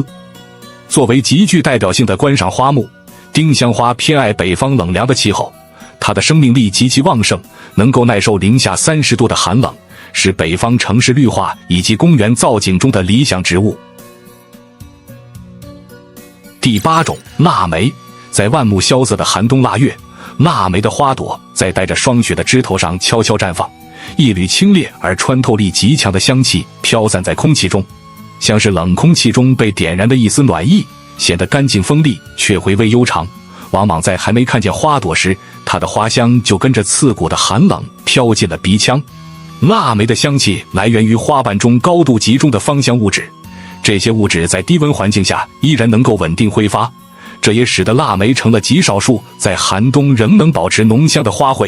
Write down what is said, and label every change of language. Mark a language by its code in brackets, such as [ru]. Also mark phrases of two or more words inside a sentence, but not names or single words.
[zh] 作為极具代表性的觀賞花木，丁香花偏愛北方冷涼的氣候，它的生命力極其旺盛，能夠耐受零下30度的寒冷，是北方城市綠化以及公園造景中的理想植物。第8種，臘梅。在萬木蕭瑟的寒冬臘月，臘梅的花朵在帶着霜雪的枝頭上悄悄綻放，一縷清冽而穿透力極強的香氣飄散在空氣中，像是冷空氣中被點燃的一絲暖意，顯得乾淨鋒利卻回味悠長。往往在還沒看見花朵時，它的花香就跟着刺骨的寒冷飄進了鼻腔。臘梅的香氣來源於花瓣中高度集中的芳香物質，這些物質在低溫環境下依然能夠穩定揮發，這也使得臘梅成了極少數在寒冬仍能保持濃香的花卉。